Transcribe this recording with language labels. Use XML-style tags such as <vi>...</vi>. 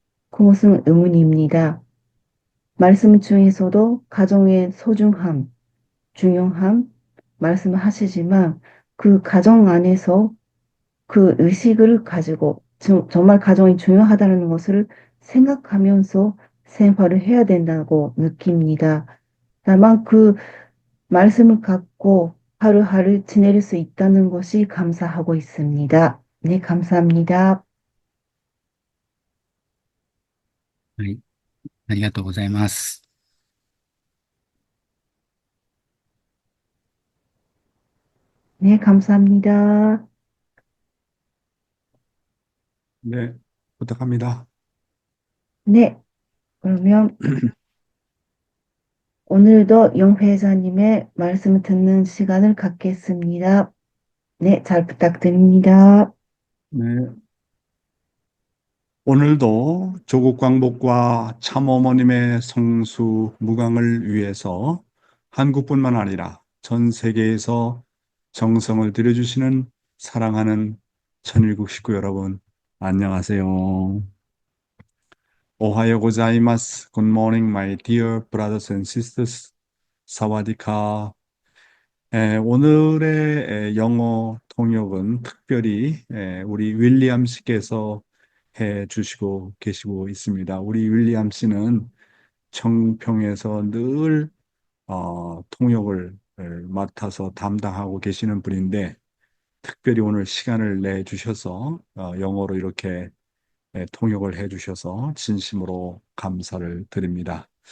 <ko>그것은 의문입니다. 말씀 중에서도 가정의 소중함, 중요함 말씀을 하시지만 그 가정 안에서 그 의식을 가지고 정말 가정이 중요하다는 것을 생각하면서 생활을 해야 된다고 느낍니다. 다만 그 말씀을 갖고 하루하루 지낼 수 있다는 것이 감사하고 있습니다. 네, 감사합니다.</ko> <ja>はい、ありがとうございます。</ja> <ko>네, 감사합니다. 네, 부탁합니다. 네, 그러면 오늘도 영회자님의 말씀을 듣는 시간을 갖겠습니다. 네, 잘 부탁드립니다. 네, 오늘도 조국 광복과 참어머님의 성수 무강을 위해서 한국뿐만 아니라 전 세계에서 정성을 들여주시는 사랑하는 천일국 식구 여러분, 안녕하세요.</ko> <ja>오하요 고자이마스.</ja> <en>Good morning, my dear brothers and sisters.</en> <th>사와디카.</th> <ko>오늘의 영어 통역은 특별히 우리 윌리엄 씨께서 해 주시고 계시고 있습니다. 우리 윌리엄 씨는 청평에서 늘 통역을 맡아서 담당하고 계시는 분인데 특별히 오늘 시간을 내 주셔서 영어로 이렇게 통역을 해 주셔서 진심으로 감사를 드립니다.</ko>